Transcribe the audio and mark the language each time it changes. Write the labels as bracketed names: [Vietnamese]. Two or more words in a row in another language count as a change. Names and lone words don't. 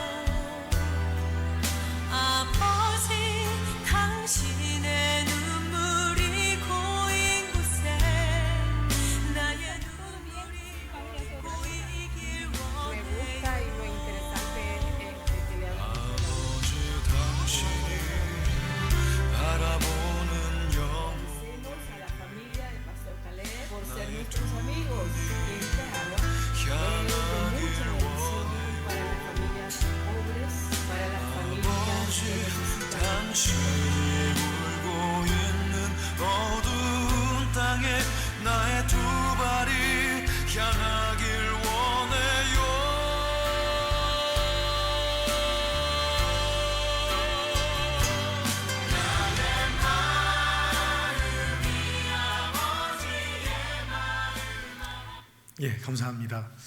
[Korean] 아버지 당신의 눈물이 고인 곳에 나의 눈물이 고이길 원해요. 바라보는 영혼 [Spanish] A la familia del pastor Caleb por ser nuestros amigos y este agua es de mucha bendición para las familias pobres, para las familias que necesitan. [Korean] 당신이 울고 있는 어두운 땅에 나의 두 발이 향하길 원해요. 예, 감사합니다.